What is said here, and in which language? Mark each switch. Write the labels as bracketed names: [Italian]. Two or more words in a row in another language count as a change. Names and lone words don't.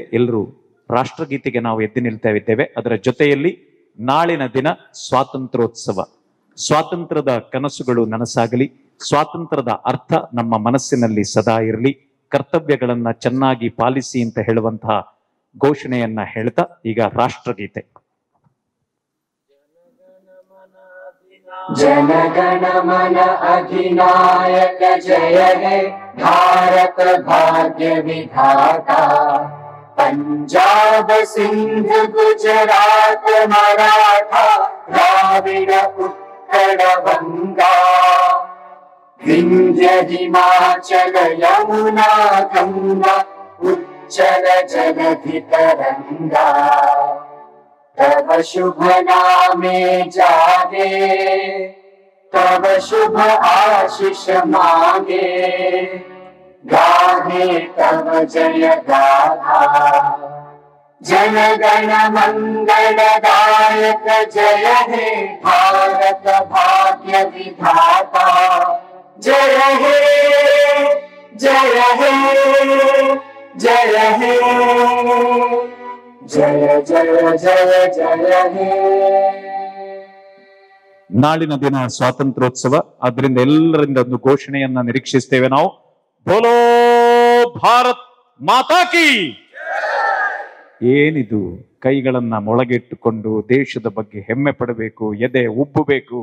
[Kannada] ಎಲ್ಲರೂ ರಾಷ್ಟ್ರಗೀತೆಗೆ ನಾವು ಎದ್ದು ನಿಲ್ತಾ ಇದ್ದೇವೆ. ಅದರ ಜೊತೆಯಲ್ಲಿ ನಾಳಿನ ದಿನ ಸ್ವಾತಂತ್ರ್ಯೋತ್ಸವ, ಸ್ವಾತಂತ್ರ್ಯದ ಕನಸುಗಳು ನನಸಾಗಲಿ, ಸ್ವಾತಂತ್ರ್ಯದ ಅರ್ಥ ನಮ್ಮ ಮನಸ್ಸಿನಲ್ಲಿ ಸದಾ ಇರಲಿ, ಕರ್ತವ್ಯಗಳನ್ನ ಚೆನ್ನಾಗಿ ಪಾಲಿಸಿ ಅಂತ ಹೇಳುವಂತಹ ಘೋಷಣೆಯನ್ನ ಹೇಳ್ತಾ ಈಗ ರಾಷ್ಟ್ರಗೀತೆ. [Bangla] জনগণ মন অধিনায়ক জয় হে ভারত ভাগ্য বিধাতা, পঞ্জাব সিন্ধু গুজরাট মারাঠা দ্রাবিড় উৎকল গঙ্গা, বিন্ধ্য হিমাচল যমুনা গঙ্গা উচ্ছল জলধি তরঙ্গ, তব শুভ নামে জাগে, তব শুভ আশিস মাগে, গাহে তব জয় গাথা। জনগণ মঙ্গলদায়ক জয় হে ভারত ভাগ্য বিধাতা, জয় হে জয় হে জয় হে জয় জয় জয় জয় হে. [Kannada] ನಾಳಿನ ದಿನ ಸ್ವಾತಂತ್ರ್ಯೋತ್ಸವ, ಅದರಿಂದ ಎಲ್ಲರಿಂದ ಒಂದು ಘೋಷಣೆಯನ್ನ ನಿರೀಕ್ಷಿಸ್ತೇವೆ ನಾವು. [Hindi] बोलो भारत माता की. [Kannada] ಏನಿದು, ಕೈಗಳನ್ನ ಮೊಳಗಿಟ್ಟುಕೊಂಡು ದೇಶದ ಬಗ್ಗೆ ಹೆಮ್ಮೆ ಪಡಬೇಕು, ಎದೆ ಉಬ್ಬಬೇಕು.